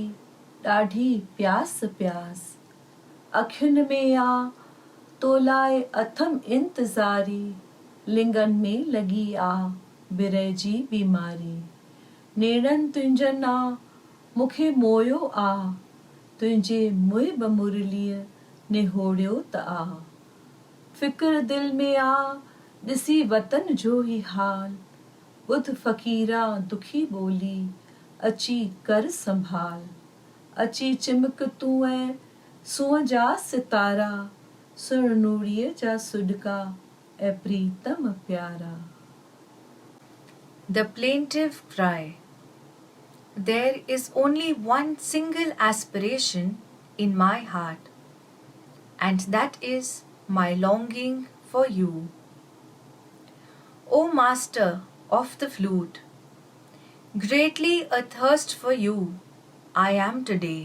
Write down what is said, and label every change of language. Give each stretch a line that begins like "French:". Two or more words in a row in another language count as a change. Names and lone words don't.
Sindhi: ॾाढी प्यास प्यास अखियुनि में आ तो लाइ अथम इंतज़ारी लिंगन में लगी आ बिरह जी बीमारी नेड़नि तुंहिंजनि आ मूंखे मोयो आ तुंहिंजे मुहिब मुरलीअ निहोड़ियो त आ फिक्र दिल में आ ॾिसी वतन जो ही हाल ॿुध फ़क़ीरा दुखी ॿोली अची कर संभाल अची चिमक तूं ऐं सूंहं जा सितारा सुण नूरीअ जा सुॾका ऐं प्रीतम प्यारा।
English: The plaintive cry. There is only one single aspiration in my heart, and that is my longing for you. O Master of the flute, greatly athirst for you I am today.